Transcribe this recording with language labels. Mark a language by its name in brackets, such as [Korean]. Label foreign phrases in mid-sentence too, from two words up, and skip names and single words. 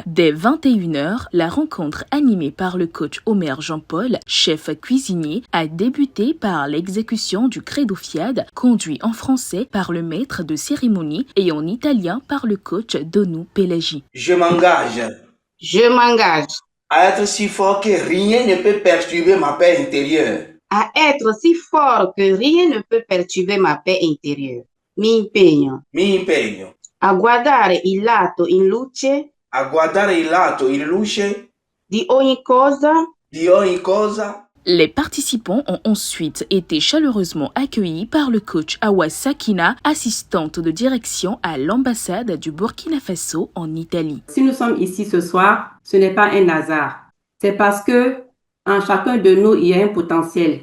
[French] Dès 21h, la rencontre animée par le coach Omer Jean-Paul, chef cuisinier, a débuté par l'exécution du Credo FIED, conduit en français par le maître de cérémonie et en italien par le coach Donou Pelagi. Je m'engage à être si fort que rien ne peut perturber ma paix intérieure. À être si fort que rien ne peut perturber ma paix intérieure. [Italian] Mi impegno a guardare il lato in luce di ogni cosa. [French] Les participants ont ensuite été chaleureusement accueillis par le coach Awa Sakina, assistante de direction à l'ambassade du Burkina Faso en Italie. Si nous sommes ici ce soir, ce n'est pas un hasard. C'est parce que en chacun de nous, il y a un potentiel.